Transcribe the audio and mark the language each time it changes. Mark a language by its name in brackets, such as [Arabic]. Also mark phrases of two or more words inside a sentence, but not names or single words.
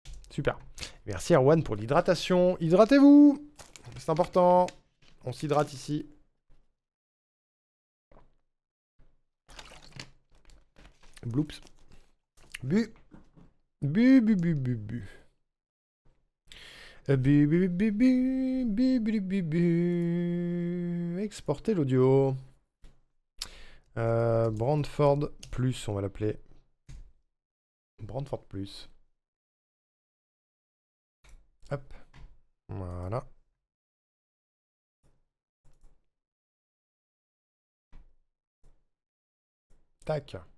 [French] Super. Merci Erwan pour l'hydratation. Hydratez-vous. C'est important. On s'hydrate ici. Bloops. Bu. Bu, bu, bu, bu, bu. Bu, bu, bu, bu, bu, bu, bu, bu. Exporter l'audio. Brandford plus, on va l'appeler. Brandford plus. Hop. Voilà. Tac.